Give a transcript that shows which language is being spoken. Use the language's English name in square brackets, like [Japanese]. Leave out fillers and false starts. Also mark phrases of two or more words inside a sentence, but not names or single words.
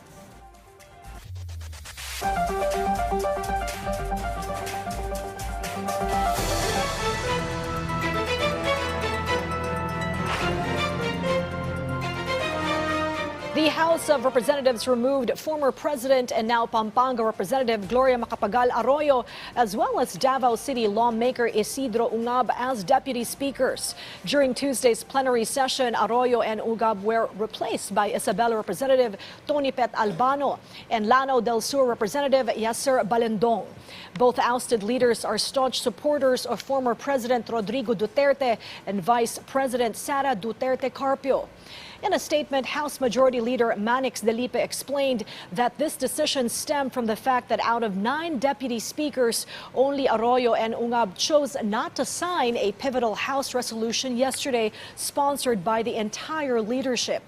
[English] The House of Representatives removed former President and now Pampanga Representative Gloria Macapagal Arroyo, as well as Davao City lawmaker Isidro Ungab as deputy speakers. During Tuesday's plenary session, Arroyo and Ungab were replaced by Isabela Representative Tony Pet Albano and Lanao del Sur Representative Yasser Balendong. Both ousted leaders are staunch supporters of former President Rodrigo Duterte and Vice President Sara Duterte Carpio. In a statement, House Majority Leader Manix Delipe explained that this decision stemmed from the fact that out of 9 deputy speakers, only Arroyo and Ungab chose not to sign a pivotal House resolution yesterday sponsored by the entire leadership.